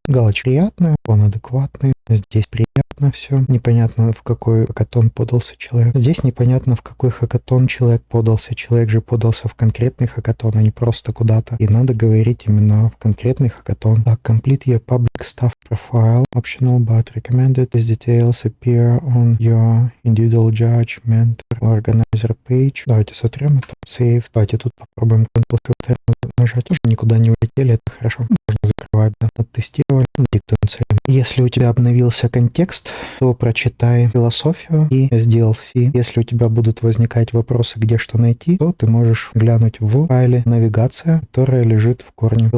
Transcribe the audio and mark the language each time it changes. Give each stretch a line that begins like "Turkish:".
Russian: Галочка приятная, он адекватный. Здесь приятно все. Непонятно, в какой хакатон подался человек. Здесь непонятно, в какой хакатон человек подался. Человек же подался в конкретный хакатон, а не просто куда-то. И надо говорить именно в конкретный хакатон. Так,
English: complete your public staff profile. Optional but recommended. These details appear on your individual judge, mentor, organizer page.
Russian: Давайте сотрем это. Save. Давайте тут попробуем Ctrl-Shift нажать. Тоже никуда не улетели, это хорошо. Можно закрывать, да. Оттестировали. Диктуем цель. Если у тебя обновился контекст, то прочитай философию и SDLC. Если у тебя будут возникать вопросы, где что найти, то ты можешь глянуть в файле навигация, которая лежит в корне.